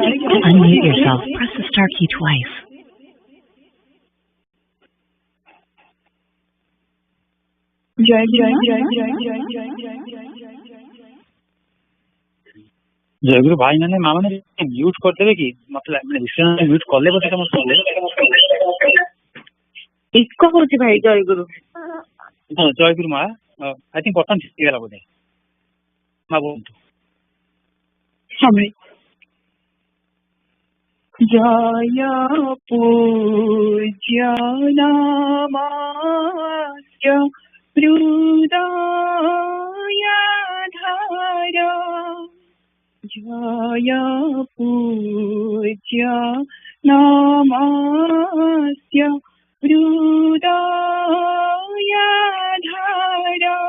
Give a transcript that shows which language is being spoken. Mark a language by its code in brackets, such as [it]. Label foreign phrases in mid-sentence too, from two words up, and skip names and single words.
[en] To unmute yourself, press the star key twice. [or] ଜୟଗୁରୁ ଭାଇ ମାନେ ମା ମାନେ ମ୍ୟୁଟ କରିଦେବେ କି ମତେ ମ୍ୟୁଟ କଲେ ବୋଧେ ତମ ଏକ ହଉଛି ଭାଇ ଜୟଗୁରୁ ଜୟଗୁରୁ ମା [en] I think [or] ବର୍ତ୍ତମାନ ହେଇଗଲା ବୋଧେ ମା ବୋଲନ୍ତୁ [sa] जय पूज्य नमस्य हृदयाधार जय पूज्य नमस्य हृदयाधार